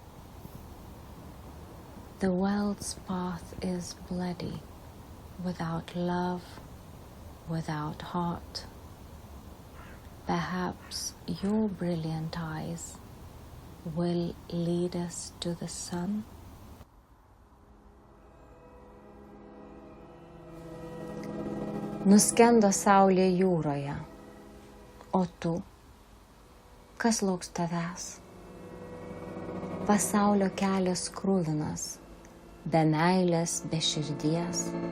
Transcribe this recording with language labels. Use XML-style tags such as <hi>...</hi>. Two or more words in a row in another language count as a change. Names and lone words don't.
<en>The world's path is bloody, without love, without heart. Perhaps your brilliant eyes will lead us to the sun.</en> <lt>Nuskendo saulė jūroje, o tu, kas lauks tavęs? Pasaulio kelias kruvinas, be meilės, be širdies.</lt>